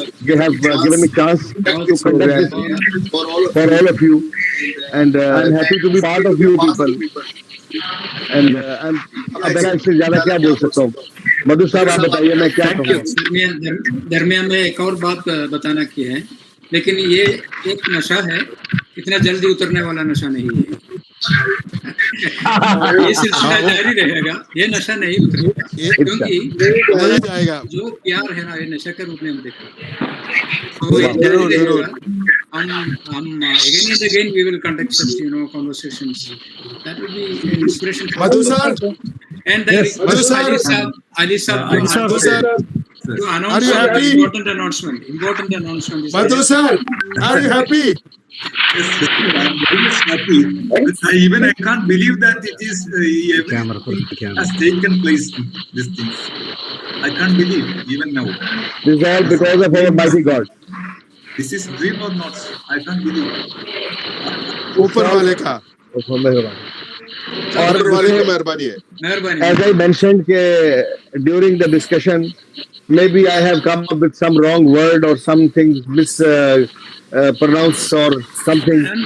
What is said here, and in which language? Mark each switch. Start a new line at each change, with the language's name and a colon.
English: They have given me chance to conduct this for all of you, and I'm happy to be part of you people. And
Hindi: अब मैं इससे ज्यादा क्या बोल सकता हूँ? मधु साहब आप बताइए, मैं क्या कहूँ? दरमियान में एक और बात बताना की है, लेकिन ये एक नशा है, इतना जल्दी उतरने वाला नशा नहीं है। ये सिलसिला जारी रहेगा, ये नशा नहीं उतरेगा, क्योंकि जो प्यार है ना, ये नशा के रूप में हम देखते हैं। तो ये जारी रहेगा। हम
English: again and again we will conduct such conversations. That will be an inspiration for Madhu sir. And then Ali sir, to announce an important announcement. Madhu sir, are you happy? Yes, happy. Even I can't believe that it is everything has taken place. These things, I can't believe even now. This is all because of our mighty God. This is dream or not? I can't believe.
Hindi: ऊपर वाले का, ऊपर वाले की मेहरबानी है।
English: As I mentioned during the discussion, maybe I have come up with some wrong word or something mispronounced or something.